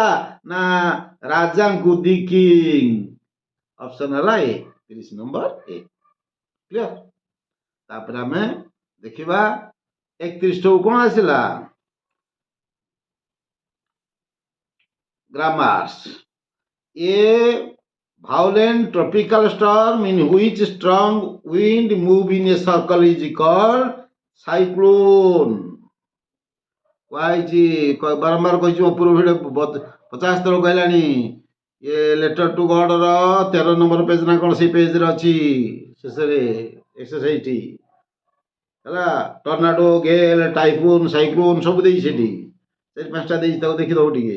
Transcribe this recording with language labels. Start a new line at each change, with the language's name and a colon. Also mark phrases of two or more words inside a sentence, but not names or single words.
Odia: ନା ରାଜାଙ୍କୁ,
English: the king.
Odia: ଅପସନ୍ ହେଲା ଏ, 30 ନମ୍ବର ଏ। କ୍ଲିୟର? ତାପରେ ଆମେ ଦେଖିବା 31 ଠୁ କ'ଣ ଆସିଲା? ଗ୍ରାମାର୍ସ।
English: ଏ violent tropical storm in which strong wind move in a circle is called cyclone.
Odia: କହିଛି, ବାରମ୍ବାର କହିଛି, ଉପର ଭିଡ଼ିଓ 50 ଥର କହିଲାଣି। ଏ ଲେଟର ଟୁ ଗଡର 13 ନମ୍ବର ପେଜ ନା କ'ଣ ସେଇ ପେଜରେ ଅଛି, ଶେଷରେ ଏକ୍ସରସାଇଜ ହେଲା। ଟର୍ନାଡୋ, ଗେଲ୍, ଟାଇଫୁନ, ସାଇକ୍ଲୋନ ସବୁ ଦେଇଛି ସେଠି, 4-5ଟା ଦେଇଛି, ତାକୁ ଦେଖିଦବ ଟିକେ।